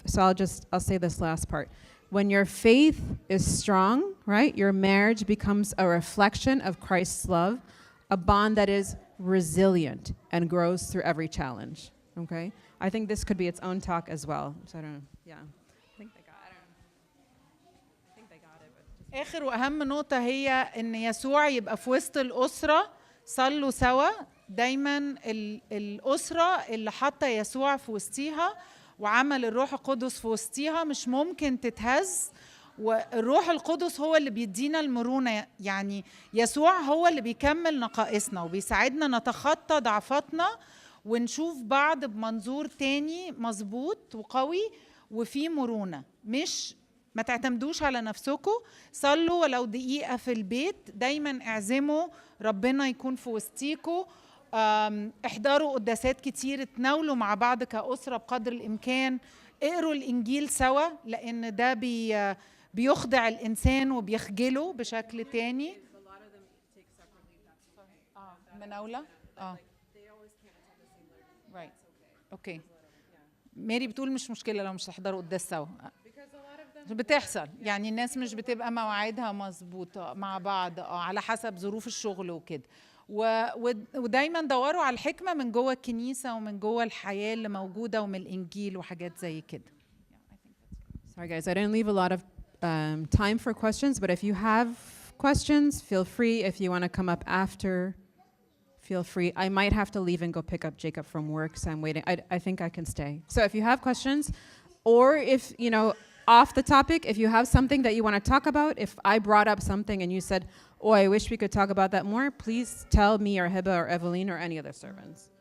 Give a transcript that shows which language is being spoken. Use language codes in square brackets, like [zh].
[en] So I'll say this last part. When your faith is strong, right, your marriage becomes a reflection of Christ's love, a bond that is resilient and grows through every challenge, okay? I think this could be its own talk as well. So I don't know, yeah. I think they got it, but just [ar] آخر وأهم نقطة هي إن يسوع يبقى في وسط الأسرة. صلوا سوا دايما. الأسرة اللي حاطة يسوع في وسطيها وعمل الروح القدس في وسطيها مش ممكن تتهز. والروح القدس هو اللي بيدينا المرونة، يعني يسوع هو اللي بيكمل نقائصنا وبيساعدنا نتخطى ضعفاتنا ونشوف بعض بمنظور تاني مظبوط وقوي وفيه مرونة. مش ما تعتمدوش على نفسكم، صلوا ولو دقيقة في البيت، دايما اعزموا ربنا يكون في وسطيكوا. احضروا قداسات كتير، تناولوا مع بعض كأسرة بقدر الإمكان، اقروا الإنجيل سوا لأن ده بيخضع الإنسان وبيخجله بشكل تاني. مناولة؟ right. اوكي. ماري بتقول مش مشكلة لو مش تحضروا قداس سوا. بتحصل، يعني الناس مش بتبقى مواعيدها مظبوطة مع بعض على حسب ظروف الشغل وكده. ودايما دوروا على الحكمة من جوه الكنيسة ومن جوه الحياة اللي موجودة ومن الإنجيل وحاجات زي كده. [en] Sorry guys, I didn't leave a lot of time for questions, but if you have questions, feel free. If you want to come up after, feel free. I might have to leave and go pick up Jacob from work, so I'm waiting. I think I can stay. So if you have questions, or if, you know, off the topic, if you have something that you want to talk about, if I brought up something and you said, oh, I wish we could talk about that more, please tell me or Hiba or Evelyn or any other servants.